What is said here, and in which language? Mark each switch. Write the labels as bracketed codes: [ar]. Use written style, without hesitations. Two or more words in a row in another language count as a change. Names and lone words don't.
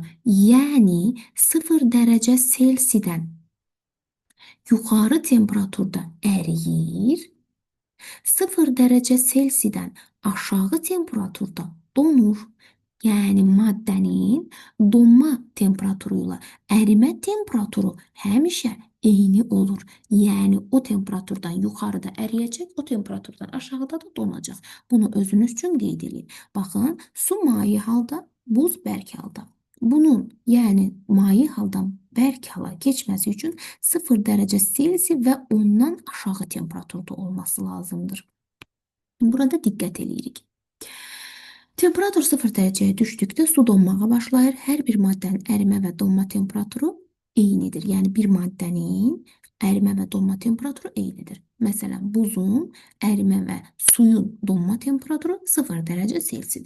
[tr] Yani 0 derece Selsi'den yukarı temperaturda eriyir. 0 derece Selsi'den aşağı temperaturda donur. Yani maddenin donma temperaturuyla erime temperaturu həmişə eyni olur. Yani o temperaturdan yukarıda eriyecek, o temperaturdan aşağıda da donacaq. [az] Bunu özünüz üçün qeyd edin. Baxın, su maye halda, buz bərk halda. [tr] Bunun yani maye haldan bərk hala geçmesi için 0 derece Selsi ve ondan aşağı temperaturda olması lazımdır. Burada dikkat edirik. [az] Temperatur 0 dereceye düşdükdə su donmağa başlayır. Hər bir maddənin ərimə və donma temperaturu eynidir. Yəni bir maddənin ərimə və donma temperaturu eynidir. Məsələn, buzun ərimə və suyun donma temperaturu 0 derece Selsidir.